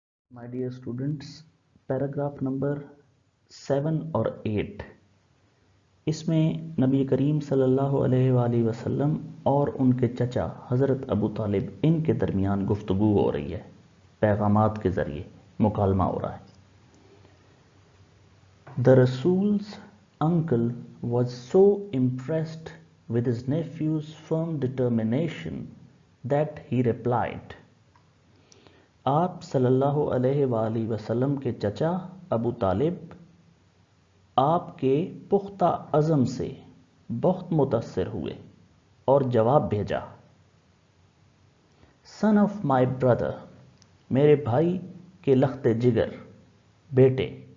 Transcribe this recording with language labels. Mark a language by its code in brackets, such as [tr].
[en] My dear students, paragraph number 7 [ur] اور 8 اس میں نبی کریم صلی اللہ علیہ وآلہ وسلم اور ان کے چچا حضرت ابو طالب ان کے درمیان گفتگو ہو رہی ہے، پیغامات کے ذریعے مکالمہ ہو رہا ہے. [en] The Rasul's uncle was so impressed with his nephew's firm determination that he replied. [ur] آپ صلی اللہ علیہ وآلہ وسلم کے چچا ابو طالب آپ کے پختہ عزم سے بہت متاثر ہوئے اور جواب بھیجا. [en] son of my brother, [ur] میرے بھائی کے لخت جگر، بیٹے.